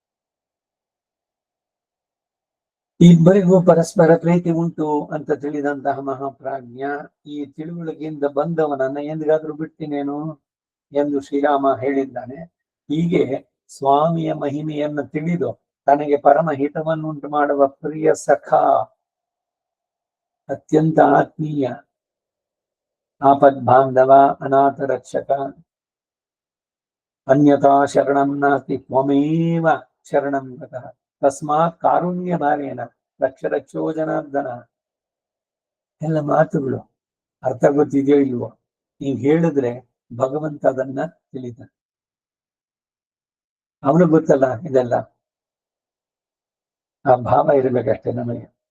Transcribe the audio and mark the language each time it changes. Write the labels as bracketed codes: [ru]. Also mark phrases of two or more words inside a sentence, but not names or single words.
[kn] ಇಬ್ಬರಿಗೂ ಪರಸ್ಪರ ಪ್ರೀತಿ ಉಂಟು ಅಂತ ತಿಳಿದಂತಹ ಮಹಾಪ್ರಾಜ್ಞ ಈ ತಿಳುವಳಿಕೆಯಿಂದ ಬಂದವನನ್ನ ಎಂದಿಗಾದ್ರೂ ಬಿಡ್ತೀನೇನು ಎಂದು ಶ್ರೀರಾಮ ಹೇಳಿದ್ದಾನೆ. ಹೀಗೆ ಸ್ವಾಮಿಯ ಮಹಿಮೆಯನ್ನು ತಿಳಿದು ತನಗೆ ಪರಮ ಹಿತವನ್ನುಂಟು ಮಾಡುವ ಪ್ರಿಯ ಸಖ, ಅತ್ಯಂತ ಆತ್ಮೀಯ, ಆಪದ್ ಬಾಂಧವ, ಅನಾಥ ರಕ್ಷಕ, [sa] ಅನ್ಯಥಾ ಶರಣಂ ನಾಸ್ತಿ ತ್ವಮೇವ ಶರಣಂ ಗತಃ ತಸ್ಮಾತ್ ಕಾರುಣ್ಯ ಭಾವೇನ ರಕ್ಷ ರಕ್ಷೋ ಜನಾರ್ದನ. [kn] ಎಲ್ಲ ಮಾತುಗಳು ಅರ್ಥ ಗೊತ್ತಿದೆಯೋ ಇಲ್ವೋ? ನೀವು ಹೇಳಿದ್ರೆ ಭಗವಂತ ಅದನ್ನ ತಿಳಿತಾನೆ. ಅವನು ಗೊತ್ತಲ್ಲ ಇದೆಲ್ಲ. ಆ ಭಾವ ಇರಬೇಕಷ್ಟೇ ನಮಗೆ.